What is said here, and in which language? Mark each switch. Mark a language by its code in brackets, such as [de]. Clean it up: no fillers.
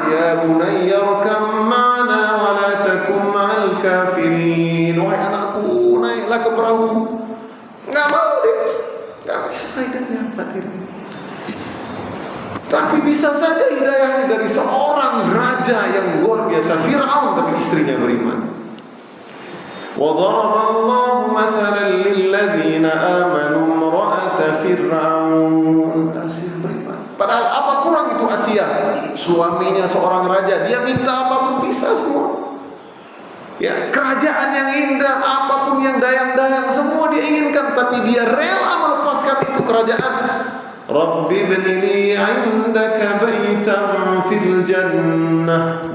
[ar] Ya bunayya rkam ma'ana wa la takum ma'al kafirin. [id] Wahai anakku, naiklah ke perahu. Gak mau dia, gak bisa hidayah batin. Tapi bisa saja hidayahnya dari seorang raja yang luar biasa, Fir'aun, tapi istrinya beriman. [ar] وضرب الله مثلا للذين آمنوا امرأة فرعون. [id] Asia beriman. Padahal apa kurang itu Asia? Suaminya seorang raja, dia minta apapun bisa semua. Ya, kerajaan yang indah, apapun yang dayang-dayang semua dia inginkan, tapi dia rela melepaskan itu kerajaan. [ar] Rabbi ibnili 'indaka baitan fil jannah.